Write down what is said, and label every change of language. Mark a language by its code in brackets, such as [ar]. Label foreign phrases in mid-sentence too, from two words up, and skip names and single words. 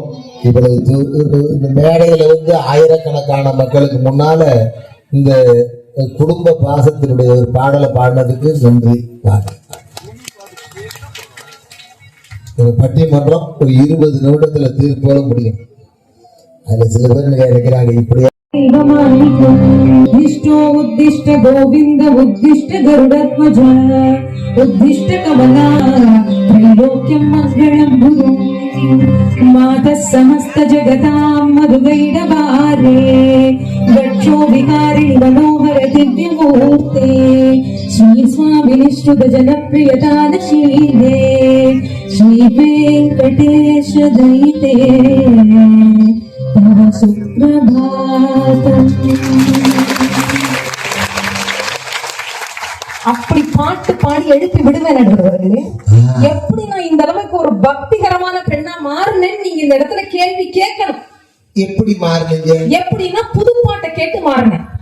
[ta] இவ்வளவு இந்த மேடையில வந்து ஆயிரக்கணக்கான மக்களுக்கு முன்னால இந்த குடும்ப பாசத்தினுடைய ஒரு பாடலை பாடினதுக்கு நன்றி. பட்டிமன்றம் ஒரு 20 நிமிடத்துல தீர்ப்போட முடியும். அதுல சில பேர் நினைக்கிறாங்க இப்படி [sa] विष्णु उद्दिष्ट गोविंद उद्दिष्ट गरुडध्वज उद्दिष्ट कमला त्रैलोक्यं मंगलम गुरु मातः समस्त जगतां मधुगैडवारे गच्छो विहारिणि मनोहर दिव्यमूर्ते श्री स्वामिनिश्रुत जनप्रियतादशीले श्री वेंकटेश दयिते तव सुप्रभातम्. [ta] அப்படி பாட்டு பாடி எழுப்பி விடுவேன் நடுவர்களே. எப்படி நான் இந்த அளவுக்கு ஒரு பக்திகரமான பெண்ணா மாறினேன்னு நீங்க இந்த இடத்துல கேள்வி கேட்கணும். எப்படி மாறினீங்க? எப்படின்னா புது பாட்டை கேட்டு மாறினேன்.